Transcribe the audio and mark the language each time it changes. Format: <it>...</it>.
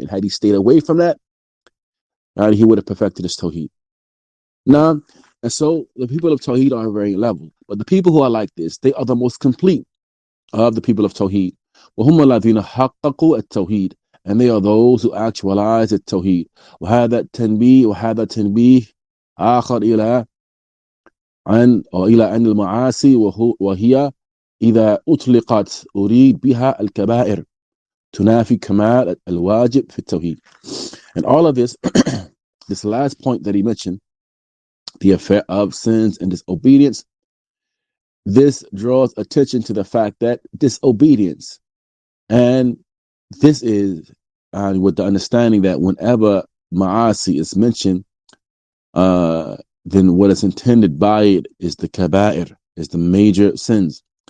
<en>And had he stayed away from that, he would have perfected his tawheed. Now, and so the people of tawheed are varying level, but the people who are like this, they are the most complete of the people of tawheed.</en> <ar>وهم الذين حققوا التوحيد,</ar> <en>and they are those who actualize التوحيد.</en> <ar>وهذا تنبيه آخر إلى أن المعاصي وهي إذا أطلقت أريد بها الكبائر تنافي كمال الواجب في التوحيد.</ar> <en>And all of this, this last point that he mentioned, the affair of sins and disobedience, this draws attention to the fact that disobedience, and this is with the understanding that whenever ma'asi is mentioned, then what is intended by it is the kaba'ir, is the major sins.</en>